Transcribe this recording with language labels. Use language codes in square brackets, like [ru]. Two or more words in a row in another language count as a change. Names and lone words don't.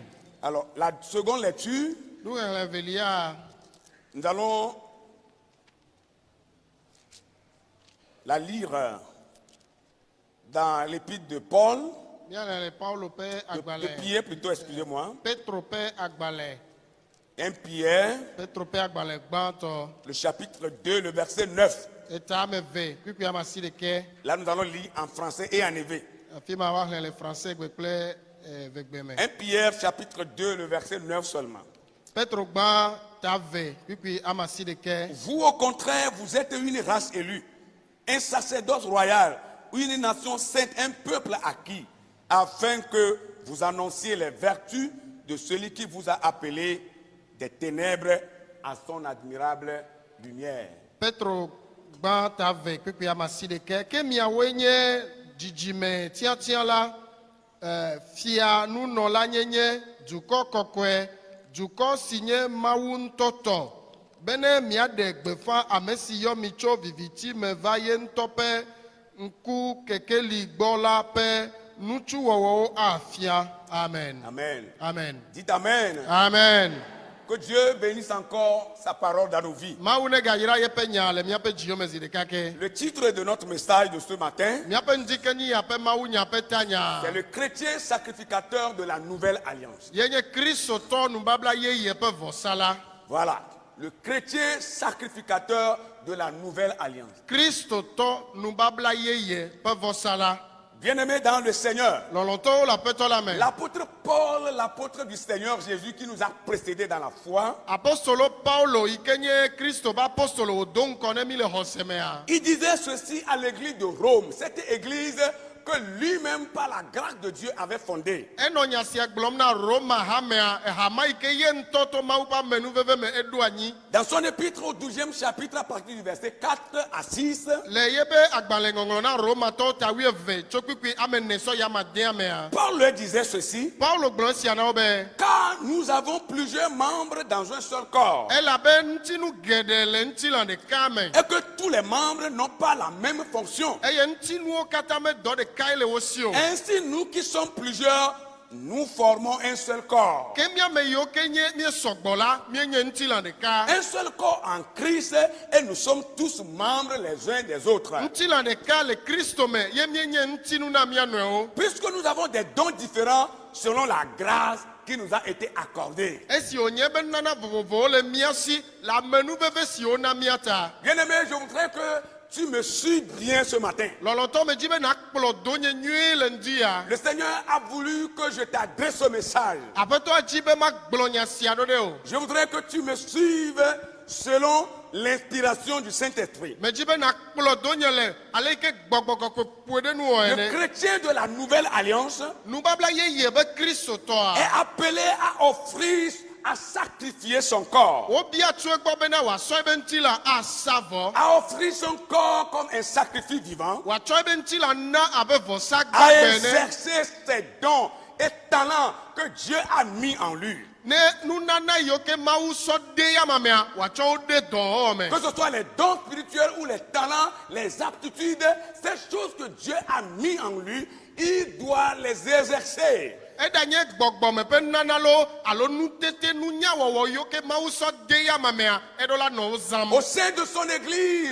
[fr] Alors, la seconde lecture, nous allons la lire dans l'épître de Paul, de Pierre plutôt, excusez-moi. 1 Pierre, [ee] Petro pe agbalẽ gbãtɔ [fr] le chapitre 2, le verset 9. [ee] eta ame eve kpikpi ama si ɖeke. [fr] Là, nous allons lire en français et en hébreu. [ee] Afi ma woaxlẽ le français gbe kple vegbe me. [fr] 1 Pierre, chapitre 2, le verset 9 seulement. [ee] Petro gbã ta eve kpikpi ama si ɖeke. [fr] Vous, au contraire, vous êtes une race élue, un sacerdoce royal, une nation sainte, un peuple acquis, afin que vous annonciez les vertus de celui qui vous a appelé des ténèbres à son admirable lumière. [ee] Petro gbã ta eve kpikpi ama si ɖeke. Ke miawoe nye dzidzime tiatia la, fia nunɔla nyenye, dukɔ kɔkɔe, dukɔ si nye Mawu ŋutɔ tɔ, bene miaɖe gbefa ame si yɔ mi tso viviti me va ye ŋutɔ ƒe ŋku kekeli gbɔ la ƒe nutsuwɔwɔwo afia. Amen. Amen. Amen. [fr] Dites Amen. Amen. Que Dieu bénisse encore sa parole dans nos vies. [ee] Mawu ne gayra yeƒe nya le miaƒe dziwo me zi ɖeka ke. [fr] Le titre de notre message de ce matin, [ee] Miaƒe ŋdikeni aƒe Mawu nya ƒe tanya. [fr] c'est le chrétien sacrificateur de la nouvelle alliance. [ee] Yenye Kristotɔ nubabla yeye ƒe vɔsala. [fr] Voilà, le chrétien sacrificateur de la nouvelle alliance. [ee] Kristotɔ nubabla yeye ƒe vɔsala. [fr] Bien-aimés dans le Seigneur, [ee] Lɔlɔtɔwo le aƒetɔ la me. [fr] l'apôtre Paul, l'apôtre du Seigneur Jésus qui nous a précédés dans la foi, [ee] Apostolo Paulo yi ke nye Kristo ƒe apostolo wòdo ŋkɔ ne mi le xɔse mea. [fr] il disait ceci à l'église de Rome, cette église que lui-même par la grâce de Dieu avait fondée. [ee] Enɔ nya sia gblɔm na Roma hamea, hama yi ke ye ŋutɔ to Mawu ƒe amenuveve me eɖo anyi. [fr] Dans son épître au 12e chapitre à partir du verset 4 à 6, [ee] Le yebe agbalẽŋɔŋlɔ na Romatɔwo ta 12 tso kpikpi ame 9 sɔ yi ame 10 mea. [fr] Paul leur disait ceci, [ee] Paulo gblɔ sia na wo be. [fr] car nous avons plusieurs membres dans un seul corps, [ee] Elabe ŋutinu geɖe le ŋutilã ɖeka me. [fr] et que tous les membres n'ont pas la même fonction. [ee] Eye ŋutinuwo katã me dɔ ɖekae le wo si o. [fr] Ainsi, nous qui sommes plusieurs, nous formons un seul corps. [ee] Ke míame yiwo ke nye míesɔgbɔ la, míenye ŋutilã ɖeka. [fr] Un seul corps en Christ et nous sommes tous membres les uns des autres. [ee] Ŋutilã ɖeka le Kristo me ye míenye ŋutinu na mía nɔewo. [fr] Puisque nous avons des dons différents selon la grâce qui nous a été accordée. [ee] Esi wònye be nana vovovowo le mía si le amenuveve siwo na mía ta. [fr] Bien-aimé, je voudrais que tu me suis bien ce matin. [ee] Lɔlɔtɔ me dzi be nakplɔ donye nyuie le ŋdi ya. [fr] Le Seigneur a voulu que je t'adresse ce message. [ee] Aƒetɔa dzi be magblɔ nya sia ɖo ɖe o. [fr] Je voudrais que tu me suives selon l'inspiration du Saint-Esprit. [ee] Me dzi be nakplɔ donye le ale yi ke gbɔgbɔ kɔkɔe ƒoe ɖe nuwɔ [fr] Le [ee] ene. [fr] chrétien de la nouvelle alliance [ee] Nubabla yeye be Kristotɔa. [fr] est appelé à offrir, à sacrifier son corps, [ee] Wobia tso egbɔ bena wòasɔ ebe ŋutilã asa vɔ. [fr] à offrir son corps comme un sacrifice vivant, [ee] Wòatsɔ ebe ŋutilã na abe vɔsa [fr] à [ee] gbagbe ene. [fr] exercer ses dons et talents que Dieu a mis en lui. [ee] Ne nunana yiwo ke Mawu sɔ de yamamea, wòatsɔ wo de dɔwɔwɔ me. [fr] Que ce soit les dons spirituels ou les talents, les aptitudes, ces choses que Dieu a mis en lui, il doit les exercer. [ee] Eɖa nye gbɔgbɔme ƒe nunana lo alo nutete nunyawɔwɔ yiwo ke Mawu sɔ de yamamea, eɖo la nɔ wo zãm. [fr] Au sein de son église,